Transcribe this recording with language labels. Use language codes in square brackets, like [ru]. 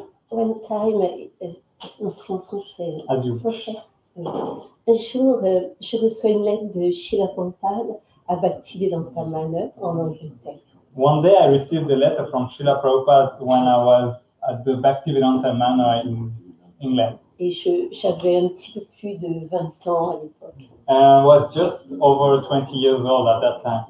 [en] One time, [fr] non, c'est en français. [en] As you [fr] Français. Oui. Un jour, je reçois une lettre de Srila Prabhupada à Bhaktivedanta Manor en Angleterre. [en] One day I received a letter from Srila Prabhupada when I was at the Bhaktivedanta Manor in England. [fr] Et j'avais un petit peu plus de 20 ans à l'époque. [en] And I was just over 20 years old at that time.